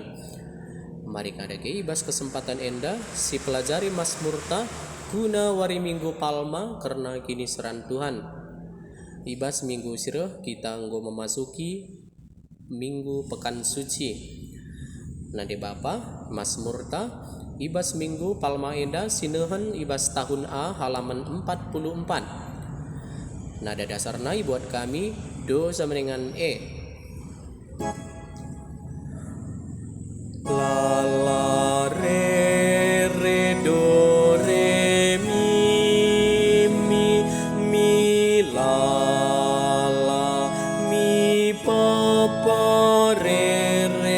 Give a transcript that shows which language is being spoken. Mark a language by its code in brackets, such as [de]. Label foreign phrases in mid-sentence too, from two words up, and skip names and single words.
[btx] Mari kadake ibas kesempatan enda si pelajari Mazmurta guna wari minggu palma karena kini seran Tuhan. Ibas minggu sirah kita nggo [id] memasuki minggu pekan suci. [btx] Nande bapa Mazmurta ibas minggu palma enda sinehen ibas [id] tahun A halaman 44. Nada dasarnya [btx] buat kami [id] do sama dengan E. La la re re do re mi la la mi pa pa re